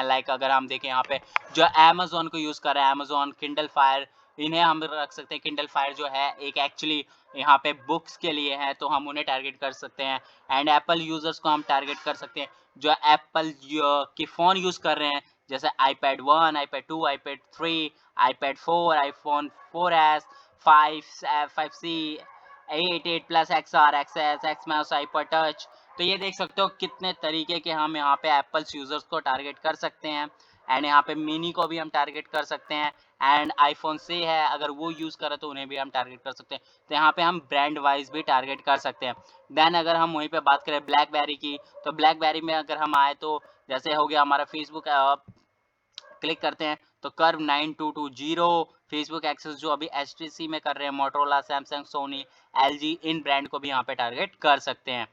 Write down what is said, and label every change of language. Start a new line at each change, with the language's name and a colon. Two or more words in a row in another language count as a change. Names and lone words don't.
Hindi: लाइक अगर हम देखें यहाँ पे जो अमेजोन को यूज कर रहे हैं, अमेजोन, किंडल फायर, इन्हें हम रख सकते हैं। किंडल फायर जो है एक एक्चुअली यहाँ पे बुक्स के लिए है, तो हम उन्हें टारगेट कर सकते हैं। एंड
English: Apple users
Hindi: को हम टारगेट कर सकते हैं जो एप्पल के फोन यूज कर रहे हैं, जैसे iPad 1, iPad 2, iPad 3, iPad 4, iPhone 4S, 5C, 8 प्लस XR, XS, XMOS, हाइपर टच। तो ये देख सकते हो कितने तरीके के हम यहाँ पे
English: Apples users
Hindi: को टारगेट कर सकते हैं। एंड यहाँ पे मिनी को भी हम टारगेट कर सकते हैं। एंड आईफोन से है, अगर वो यूज़ करे तो उन्हें भी हम टारगेट कर सकते हैं। तो यहाँ पे हम
English: brand wise
Hindi: भी टारगेट कर सकते हैं। देन अगर हम वहीं पे बात करें ब्लैकबेरी की, तो ब्लैकबेरी में अगर हम आए तो जैसे हो गया हमारा फेसबुक, क्लिक करते हैं तो कर्व 9220 फेसबुक एक्सेस जो अभी HTC में कर रहे हैं, मोटरोला, सैमसंग, सोनी, LG, इन ब्रांड को भी यहाँ पे टारगेट कर सकते हैं।